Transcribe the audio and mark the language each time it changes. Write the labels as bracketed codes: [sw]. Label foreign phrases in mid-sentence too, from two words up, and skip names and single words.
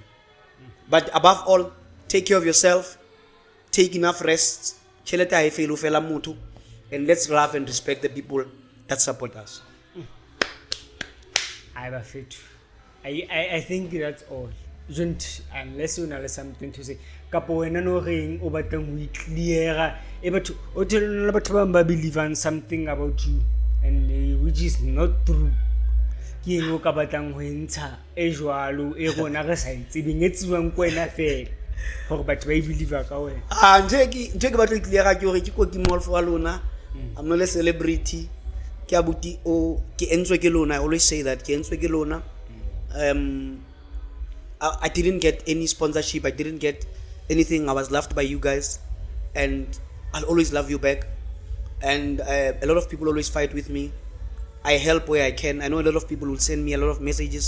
[en] But above all, take care of yourself, take enough rest, and let's love and respect the people that support us. I think that's all. Unless you know something to say. [st] Kapo wena no reng o batlang ho clear e batho o tshela batho ba [en] believe in something about you and which is not true. [st] Ke eng o ka batlang ho ntsha e jwalo e rona re sa itsebeng etsiwang ko wena fela hore batho ba believe ka wena. Nje ke batla clear ke hore ke Koki Molefe wa lona. [en] I'm not a celebrity. [st] Ke abuti o ke entswe ke lona. [en] I always say that [st] ke entswe ke lona. [en] I didn't get any sponsorship. I didn't get anything. I was loved by you guys, and I'll always love you back. And a lot of people always fight with me. I help where I can. I know a lot of people will send me a lot of messages.